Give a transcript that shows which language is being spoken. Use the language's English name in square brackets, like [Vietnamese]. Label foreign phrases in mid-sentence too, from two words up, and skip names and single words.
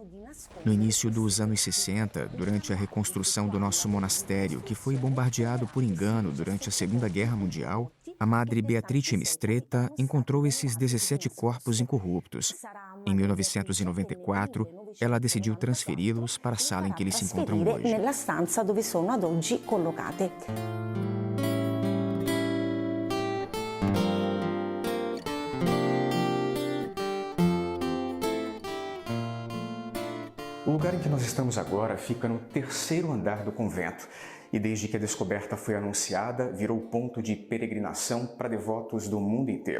[Portuguese] No início dos anos 60, durante a reconstrução do nosso monastério, que foi bombardeado por engano durante a Segunda Guerra Mundial, a Madre Beatrice Mistretta encontrou esses 17 corpos incorruptos. Em 1994, ela decidiu transferi-los para a sala em que eles se encontram hoje. [Italian] Nella stanza dove sono ad oggi collocate. [Portuguese] O lugar em que nós estamos agora fica no terceiro andar do convento e desde que a descoberta foi anunciada, virou ponto de peregrinação para devotos do mundo inteiro.